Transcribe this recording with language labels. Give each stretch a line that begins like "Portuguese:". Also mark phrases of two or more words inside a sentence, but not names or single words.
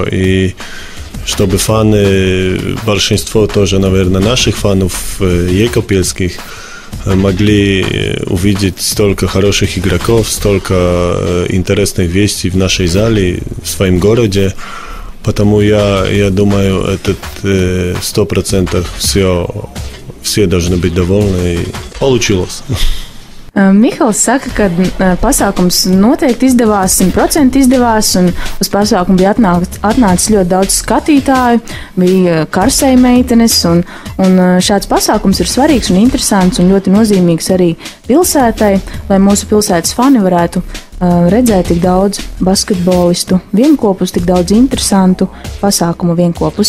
Russian: И чтобы фаны, большинство тоже, наверное, наших фанов jēkabpilских, могли увидеть столько хороших игроков, столько интересных вестей в нашей зале, в своем городе. Потому я думаю, это 100% все должны быть довольны, и получилось.
Latvian: Mihāls saka, ka pasākums noteikti izdevās, 100% izdevās, un uz pasākumu bija atnācis ļoti daudz skatītāju, bija karsēja meitenes, un šāds pasākums ir svarīgs un interesants un ļoti nozīmīgs arī pilsētai, lai mūsu pilsētas fani varētu redzēt tik daudz basketbolistu vienkopus, tik daudz interesantu pasākumu vienkopus.